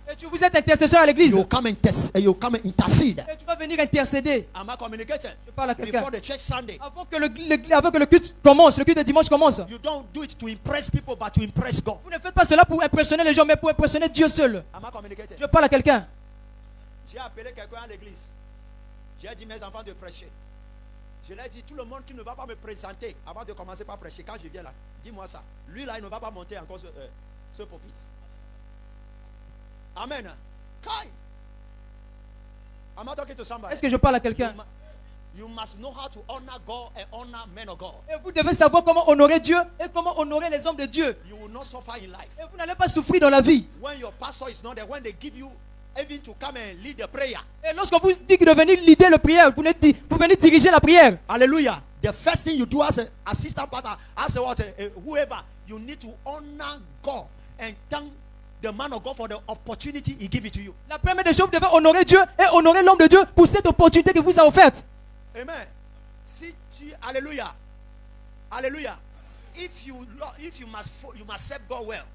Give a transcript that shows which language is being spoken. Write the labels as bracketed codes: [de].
[fr] Et vous êtes intercesseur à l'église. [en] You come intercede. [fr] Et tu vas venir intercéder. [en] Am I communicating? [fr] Je parle à quelqu'un. [en] Before the church Sunday. [fr] Avant que le culte commence, le culte de dimanche commence. [en] You don't do it to impress people, but to impress God. [fr] Vous ne faites pas cela pour impressionner les gens, mais pour impressionner Dieu seul. [en] Am I communicating? [fr] Je parle à quelqu'un. J'ai appelé quelqu'un à l'église. J'ai dit mes enfants de prêcher. Je leur ai dit, tout le monde qui ne va pas me présenter avant de commencer par prêcher, quand je viens là, dis-moi ça. Lui là, il ne va pas monter encore ce pupitre. Amen. Kai. [en] Am I talking to somebody? [fr] Est-ce que je parle à quelqu'un? [en] You must know how to honor God and honor men of God. [fr] Et vous devez savoir comment honorer Dieu et comment honorer les hommes de Dieu. [en] You will not suffer in life. [fr] Et vous n'allez pas souffrir dans la vie. [en] When your pastor is not there, when they give you even to come and lead the prayer. [fr] Et lorsqu'on vous dit de venir leader la prière, pour venir diriger la prière. Hallelujah. [en] The first thing you do as an assistant pastor, as a what, whoever, you need to honor God and thank the man of God for the opportunity he give it to you. [fr] La première des choses, vous devez honorer Dieu et honorer l'homme de Dieu pour cette opportunité qu'il vous a offerte. Amen. Si tu, hallelujah, hallelujah. [en] If you must serve God well.